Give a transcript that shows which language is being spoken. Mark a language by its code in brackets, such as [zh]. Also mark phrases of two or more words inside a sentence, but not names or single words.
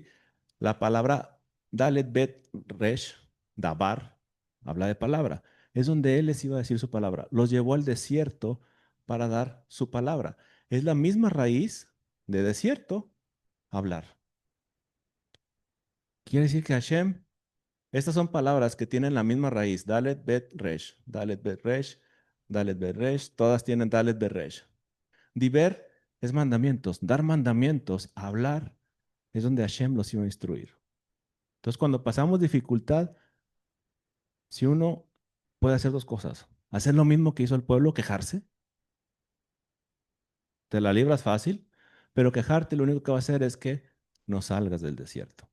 [es] La palabra [he] דלת בית ריש, [es] Dabar, habla de palabra. Es donde él les iba a decir su palabra. Los llevó al desierto para dar su palabra. Es la misma raíz de desierto, hablar. Quiere decir que Hashem, estas son palabras que tienen la misma raíz. [he] דלת בית ריש, דלת בית ריש, דלת בית ריש, [es] todas tienen [he] דלת בית ריש. [es] Diver es mandamientos, dar mandamientos, hablar, es donde Hashem los iba a instruir. Entonces, cuando pasamos dificultad, si uno puede hacer dos cosas, hacer lo mismo que hizo el pueblo, quejarse, te la libras fácil, pero quejarte lo único que va a hacer es que no salgas del desierto.